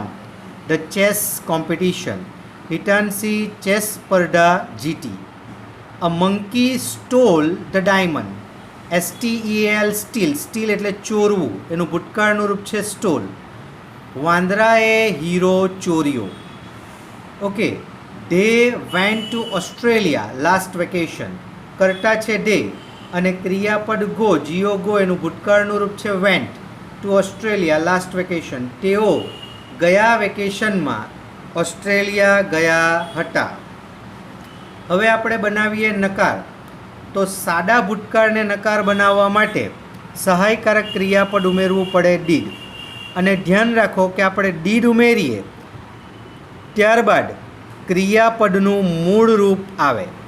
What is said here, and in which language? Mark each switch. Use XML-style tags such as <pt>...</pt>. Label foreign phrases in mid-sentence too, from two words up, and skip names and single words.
<en>The chess competition.</en> <gu>હિતાંશી ચેસ સ્પર્ધા જીતી.</gu> <en>A monkey stole the diamond.</en> <gu>STEAL સ્ટીલ, સ્ટીલ એટલે ચોરવું, એનું ભૂતકાળનું રૂપ છે સ્ટોલ. વાંદરાએ હીરો ચોર્યો. ઓકે,</gu> <en>they went to Australia last vacation.</en> <gu>કર્તા છે they અને ક્રિયાપદ ગો, જીઓ ગો, એનું ભૂતકાળનું રૂપ છે</gu> <en>went to Australia last vacation.</en> <gu>તેઓ ગયા વેકેશનમાં ઓસ્ટ્રેલિયા ગયા હતા. હવે આપણે બનાવીએ નકાર. તો સાદા ભૂતકાળને નકાર બનાવવા માટે સહાયકારક ક્રિયાપદ ઉમેરવું પડે ડીડ, અને ધ્યાન રાખો કે આપણે ડીડ ઉમેરીએ ત્યારબાદ ક્રિયાપદનું મૂળ રૂપ આવે.</gu>